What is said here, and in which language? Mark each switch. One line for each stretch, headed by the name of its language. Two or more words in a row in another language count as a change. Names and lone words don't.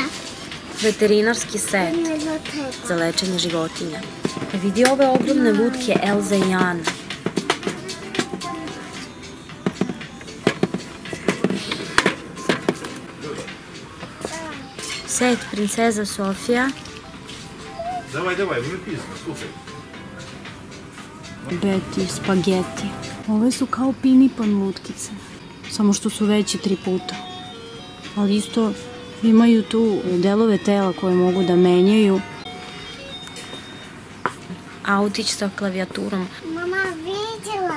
Serbian: Veterinarski set za lečenje životinja. Vidi ove ogromne lutke Elza i Anna. Set princeza Sofija.
Russian: Давай, мы писано, слушай.
Serbian: Beti, spageti. Ove su kao pinipan lutkice, samo što su veći 3 puta. Ali isto imaju tu delove tela koje mogu da menjaju. Autić sa klavijaturom. Mama vidjela.